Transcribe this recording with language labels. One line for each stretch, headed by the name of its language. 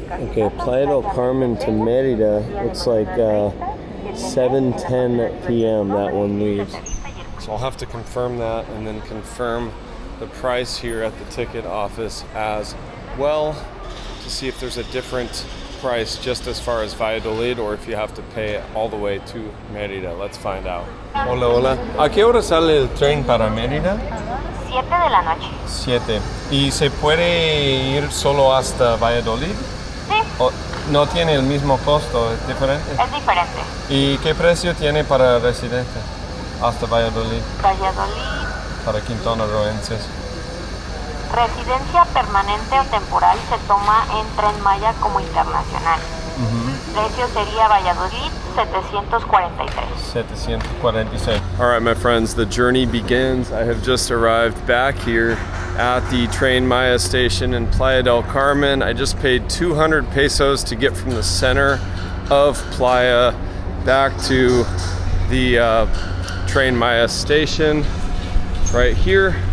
English: Okay, Playa del Carmen to Merida looks like 7:10 p.m. that one leaves. So I'll have to confirm that and then confirm the price here at the ticket office as well to see if there's a different price just as far as Valladolid or if you have to pay all the way to Merida. Let's find out.
Spanish: Hola, hola. ¿A qué hora sale el tren para Merida? 7 de la noche. 7. ¿Y se puede ir solo hasta Valladolid? Sí. ¿O no tiene el mismo costo? ¿Es diferente? Es diferente. ¿Y qué precio tiene para residente hasta Valladolid? Valladolid. Para quintonarroenses. Residencia permanente o temporal se toma en Tren Maya como internacional. Precio sería Valladolid 743.
English: 746. All right, my friends, the journey begins. I have just arrived back here at the Tren Maya station in Playa del Carmen. I just paid 200 pesos to get from the center of Playa back to the Tren Maya station right here.